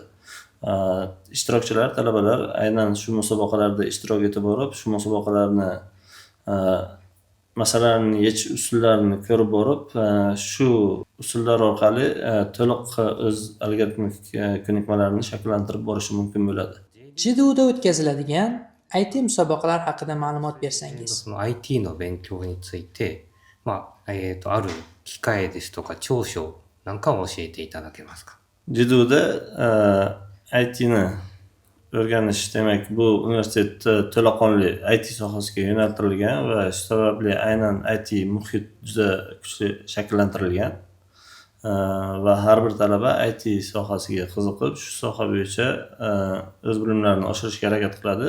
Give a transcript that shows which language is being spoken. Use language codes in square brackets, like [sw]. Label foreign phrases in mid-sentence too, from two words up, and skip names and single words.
[uz] Ishtirokchilar, talabalar aynan shu musobaqalarda ishtirok etib borib, shu musobaqalarni masalalarni yechish usullarini ko'rib borib, shu usullar orqali to'liq o'z algoritmik ko'nikmalarini shakllantirib borishi mumkin bo'ladi. JDUda o'tkaziladigan IT musobaqalar haqida ma'lumot bersangiz. [ja] その IT の勉強について、ある機械ですとか長所なんかを教えていただけますか？ [uz] JDUda ITni o'rganish, demak bu universitet to'laqonli IT sohasiga yo'naltirilgan va shu sababli aynan IT muhit juda kuchli shakllantirilgan va har bir talaba IT sohasiga qiziqib, shu soha bo'yicha o'z bilimlarini oshirishga harakat qiladi.